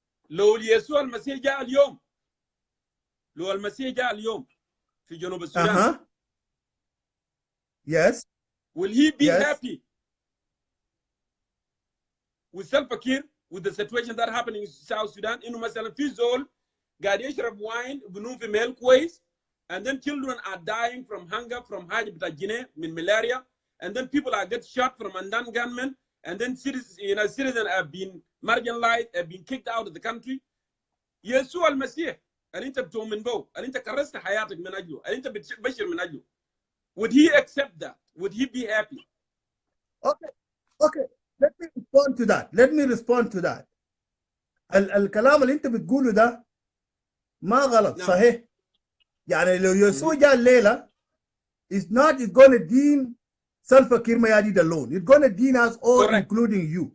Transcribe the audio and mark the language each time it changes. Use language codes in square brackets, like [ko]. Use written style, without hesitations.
[ar] لو يسوع المسيح جاء اليوم لو المسيح جاء اليوم في جنوب السودان. [en] Yes. Will he be happy with Salva Kiir, with the situation that happening in South Sudan? [ar] إنه مثلا في زول قاعد يشرب wine بنوم في ميل كويس, [en] and then children are dying from hunger from [ar] حاجة بتاع جنيه من [en] malaria, and then people are get shot from Andan gunmen, and then citizens have been marginalized, have been kicked out of the country. [ar] يسوع المسيح اللي انت بتؤمن به, اللي انت كرست حياتك من اجله, اللي انت بتبشر من اجله, [en] would he accept that? Would he be happy? Okay. Let me respond to that. [ar] الكلام اللي انت بتقوله ده ما غلط. صحيح. يعني لو يسوع جاء الليلة, [en] it's going to dean Salva Kiir Mayardit alone. It's going to dean us all, correct, including you.